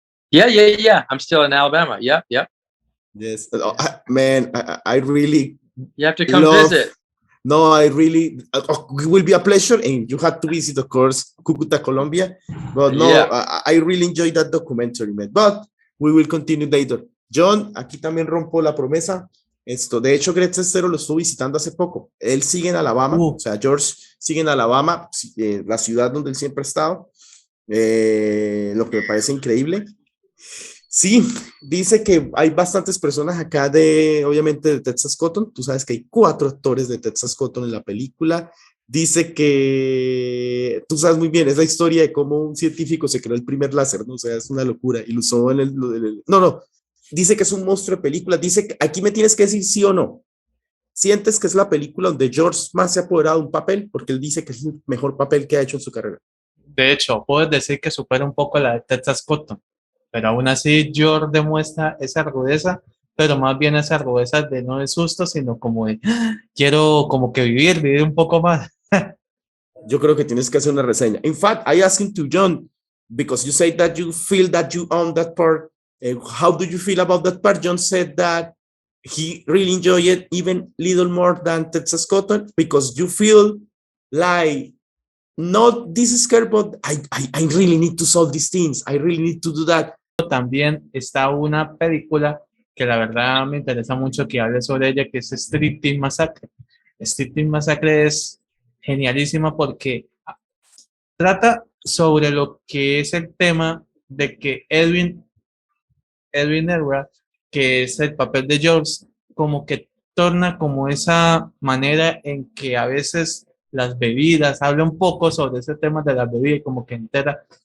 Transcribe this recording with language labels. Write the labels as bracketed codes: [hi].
[en] Yeah. I'm still in Alabama. Yep. Yes. Man, I really. You have to come visit. No, I really. It will be a pleasure, and you have to visit, of course, Cucuta, Colombia. But no, yeah. I really enjoyed that documentary, man. But we will continue later. [es] John, aquí también rompo la promesa. De hecho, Greg Sestero lo estuvo visitando hace poco. Él sigue en Alabama, o sea, George sigue en Alabama, la ciudad donde él siempre ha estado, lo que me parece increíble. Sí, dice que hay bastantes personas acá obviamente, de Texas Cotton. Tú sabes que hay 4 actores de Texas Cotton en la película. Dice que, tú sabes muy bien, es la historia de cómo un científico se creó el primer láser, ¿no? O sea, es una locura. Y lo usó en no. Dice que es un monstruo de película. Dice que aquí me tienes que decir sí o no. ¿Sientes que es la película donde George más se ha apoderado de un papel? Porque él dice que es el mejor papel que ha hecho en su carrera. De hecho, puedes decir que supera un poco la de Texas Cotton, pero aún así George demuestra esa rudeza, pero más bien esa rudeza de no de susto, sino como de quiero como que vivir un poco más. Yo creo que tienes que hacer una reseña. [en] In fact, I asked him to John, because you say that you feel that you own that part. How do you feel about that part? John said that he really enjoyed it even little more than Texas Cotton, because you feel like not this scared, but I really need to solve these things. I really need to do that. [es] También está una película que la verdad me interesa mucho que hable sobre ella, que es Team Massacre. Team Massacre es genialísima porque trata sobre lo que es el tema de que Edwin Edward, que es el papel de George, como que torna como esa manera en que a veces las bebidas, habla un poco sobre ese tema de las bebidas, como que entera.